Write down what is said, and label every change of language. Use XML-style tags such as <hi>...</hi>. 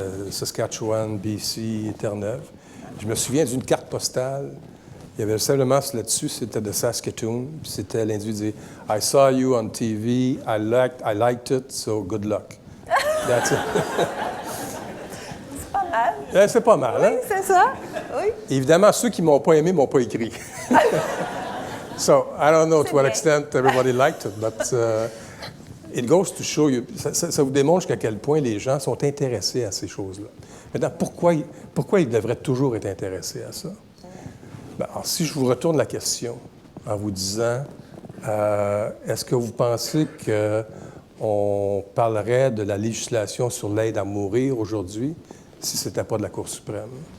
<fr>Saskatchewan, BC, Terre-Neuve. Je me souviens d'une carte postale. Il y avait simplement là-dessus, c'était de Saskatoon. C'était l'individu qui disait</fr> <en>« I saw you on TV, I liked it, so good luck. » That's it.</en> <fr>C'est pas mal. C'est pas mal, hein? Oui, c'est ça. Oui. Évidemment, ceux qui ne m'ont pas aimé ne m'ont pas écrit.</fr> <en>So, I don't know to what extent everybody liked it, but it goes to show you,</en> <fr>ça vous démontre jusqu'à quel point les gens sont intéressés à ces choses-là. Maintenant, pourquoi ils devraient toujours être intéressés à ça? Ben, alors, si je vous retourne la question en vous disant, est-ce que vous pensez qu'on parlerait de la législation sur l'aide à mourir aujourd'hui si ce n'était pas de la Cour suprême?</fr>